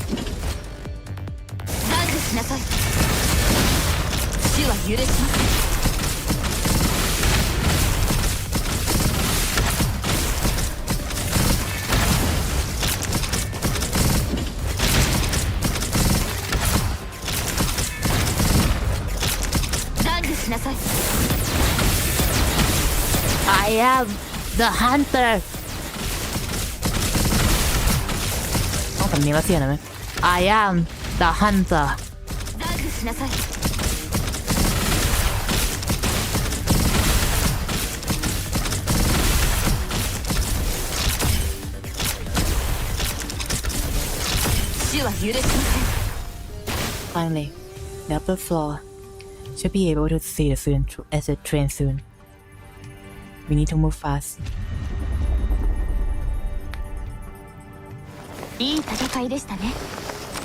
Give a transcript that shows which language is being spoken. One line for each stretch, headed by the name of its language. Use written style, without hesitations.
Japanese: しなさい死は許しません懺悔しなさい
English: I am the hunter
Thai: ต้องสำเนียงรัสเซียหน่อยไหม
English: I am the hunter
Japanese: 懺悔しなさい死は許しません
English: Finally, the upper floor should be able to see the train soon. We need to move fast.
Japanese: いい戦いでしたね